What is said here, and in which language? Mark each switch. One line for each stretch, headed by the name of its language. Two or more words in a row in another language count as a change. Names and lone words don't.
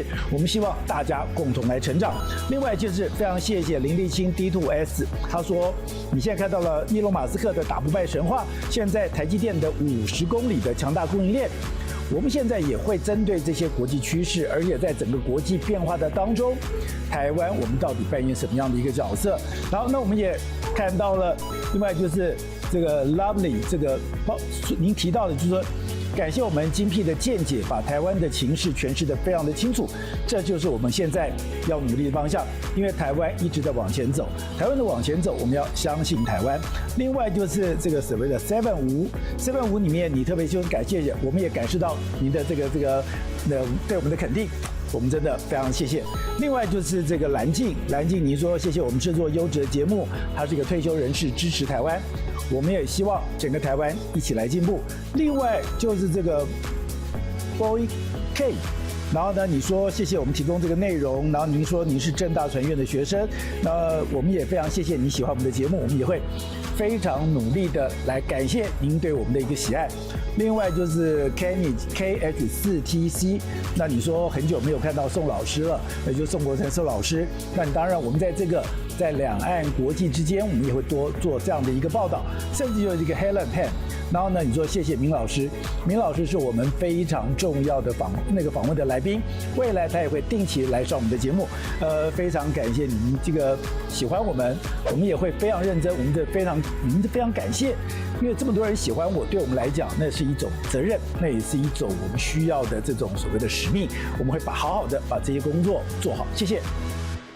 Chinese: 我們希望大家共同來成長。另外就是非常謝謝林立清 D2S， 他說你現在看到了伊隆馬斯克的打不敗神話，現在台積電的50公里的強大供應鏈，我們現在也會針對這些國際趨勢，而且在整個國際變化的當中，台灣我們到底扮演什麼樣的一個角色？然後呢，我們也看到了，另外就是這個 Lovely 這個您提到的，就是說感謝我們精闢的見解，把台灣的情勢詮釋得非常的清楚，這就是我們現在要努力的方向。因為台灣一直在往前走，台灣的往前走，我們要相信台灣。另外就是這個所謂的755裡面，你特別就是感謝，我們也感受到您的這個對我們的肯定，我們真的非常謝謝。另外就是這個藍靜，你說謝謝我們製作優質的節目，他是一個退休人士，支持台灣。我們也希望整個台灣一起來進步。另外就是這個 Boy K， 然後呢，你說謝謝我們提供這個內容，然後您說您是政大傳院的學生，那我們也非常謝謝你喜歡我們的節目，我們也會非常努力的來感謝您對我們的一個喜愛。另外就是 Kenny KH4TC， 那你說很久沒有看到宋老師了，那就宋國成宋老師。那你当然我們在兩岸國際之間，我们也会多做这样的一个报道，甚至就是一个 Helen Pan。然后呢，你说謝謝明老師，明老師是我們非常重要的訪問的來賓，未來他也會定期來上我們的節目。非常感謝你們這個喜歡我們也會非常認真，我們非常感謝，因為這麼多人喜歡我，對我們來講那是一種責任，那也是一種我們需要的這種所謂的使命，我們會好好的把這些工作做好。謝謝。